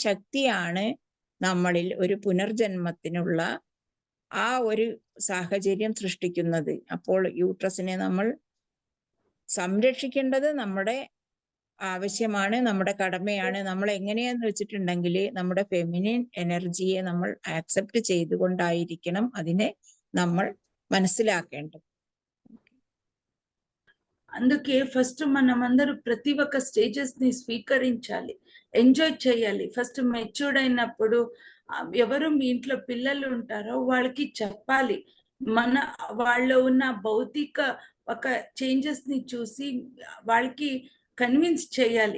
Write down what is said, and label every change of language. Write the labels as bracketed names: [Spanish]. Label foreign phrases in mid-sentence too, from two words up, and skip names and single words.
[Malayalam] ആ ശക്തിയാണ് നമ്മളിൽ ഒരു പുനർജന്മത്തിനുള്ള ആ ഒരു സാഹചര്യം സൃഷ്ടിക്കുന്നത്. അപ്പോൾ യൂട്രസിനെ നമ്മൾ സംരക്ഷിക്കേണ്ടത് നമ്മുടെ ആവശ്യമാണ്, നമ്മുടെ കടമയാണ്. നമ്മൾ എങ്ങനെയാന്ന് വെച്ചിട്ടുണ്ടെങ്കിൽ നമ്മുടെ ഫെമിനിൻ എനർജിയെ നമ്മൾ ആക്സെപ്റ്റ് ചെയ്തുകൊണ്ടായിരിക്കണം അതിനെ നമ്മൾ మనసిలాకేంటం. [Telugu] అందుకే ఫస్ట్ మనమందరూ ప్రతి ఒక్క స్టేజెస్ ని స్వీకరించాలి, ఎంజాయ్ చేయాలి. [English] first matured [Telugu] అయినప్పుడు ఎవరు మీ ఇంట్లో పిల్లలు ఉంటారో వాళ్ళకి చెప్పాలి, మన వాళ్ళలో ఉన్న భౌతిక ఒక చేంజెస్ ని చూసి వాళ్ళకి కన్విన్స్ చేయాలి.